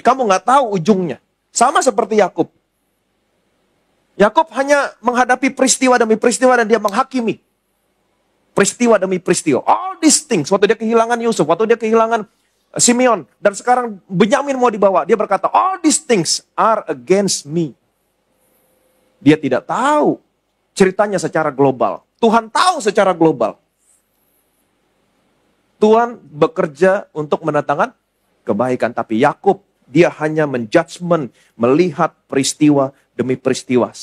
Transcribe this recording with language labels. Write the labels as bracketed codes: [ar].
[id] Kamu nggak tahu ujungnya. Sama seperti Yakub. Yakub hanya menghadapi peristiwa demi peristiwa dan dia menghakimi. Peristiwa demi peristiwa. [en] All these things. [id] Waktu dia kehilangan Yusuf, waktu dia kehilangan Simeon, dan sekarang Benyamin mau dibawa. Dia berkata, [en] all these things are against me. [id] Dia tidak tahu ceritanya secara global. Tuhan tahu secara global. Tuhan bekerja untuk mendatangkan kebaikan. Tapi Yakub, dia hanya menjudgment, melihat peristiwa demi peristiwa.